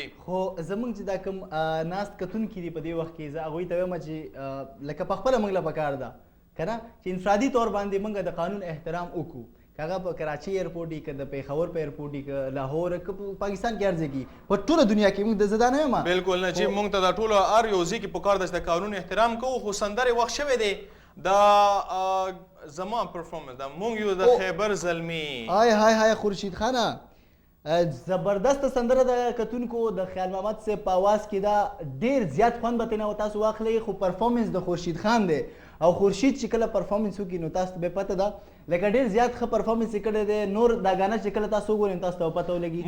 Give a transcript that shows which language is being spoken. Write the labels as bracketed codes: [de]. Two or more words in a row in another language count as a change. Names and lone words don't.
[ps] خو زمونږ چې دا کوم ناست کتونکي دي په دې وخت کې زه هغوی ته وایم چې لکه پخپله موږ له پکار ده که نه چې انفرادي طور باندې موږ د قانون احترام وکړو که هغه په کراچۍ ایرپورټ وي که د پېښور په ایرپورټ وي که لاهور که په پاکستان کې هر ځای کې په ټوله دنیا کې موږ زه دا نه یم بالکل نه چې موږ ته دا ټوله هر یو ځای کې پکار ده چې د قانون احترام کوو خو سندرې وخت شوی دی دا زما پرفارمنس دا مونږ یو د خیبر زلمي های خورشید خانه زبردست سندره د کتونکو د خیال محمد صاحب په اواز کې دا ډېر زیات خوند به ترېنه تاسو واخلئ خو پرفارمنس د خورشید خان دی او خورشید چې کله پرفارمنس وکړي نو تاسو ته به پته ده لکه ډېر زیات ښه پرفارمنس یې کړی دی نور دا ګانه چې کله تاسو وګورئ تاسو ته به پته ولګي